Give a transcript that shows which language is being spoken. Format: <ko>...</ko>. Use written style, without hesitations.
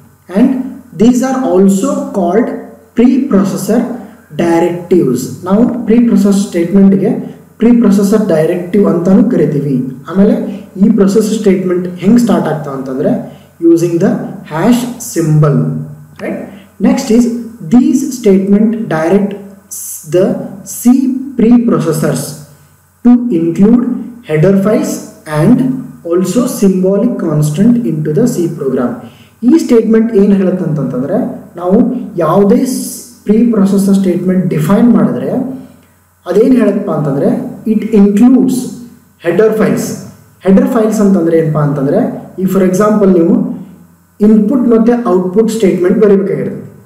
<en>And these are also called pre processor directives.</en> <kn>ನಾವು pre processor ಸ್ಟೇಟ್ಮೆಂಟ್ಗೆ pre processor directive ಅಂತಲೂ ಕರಿತೀವಿ. ಆಮೇಲೆ ಈ ಪ್ರೊಸೆಸರ್ ಸ್ಟೇಟ್ಮೆಂಟ್ ಹೆಂಗೆ ಸ್ಟಾರ್ಟ್ ಆಗ್ತಾವ ಅಂತಂದರೆ</kn> <en>Using the hash symbol, right? Next is These statement direct the C preprocessors to include header files and also symbolic constant into the C program.</en> <kn>ಈ statement ಏನು ಹೇಳುತ್ತೆ ಅಂತಂತಂದರೆ, ನಾವು ಯಾವುದೇ ಪ್ರೀಪ್ರೊಸೆಸರ್ ಸ್ಟೇಟ್ಮೆಂಟ್ ಡಿಫೈನ್ ಮಾಡಿದ್ರೆ ಅದೇನು ಹೇಳುತ್ತಪ್ಪ ಅಂತಂದರೆ,</kn> <en>It includes header files.</en> <kn>Header files ಅಂತಂದರೆ ಏನಪ್ಪ ಅಂತಂದರೆ, ಈಗ</kn> <en>for example</en> <kn>ನೀವು ಇನ್ಪುಟ್ ಮತ್ತು ಔಟ್ಪುಟ್ ಸ್ಟೇಟ್ಮೆಂಟ್ ಬರೀಬೇಕಾಗಿರುತ್ತೆ.</kn>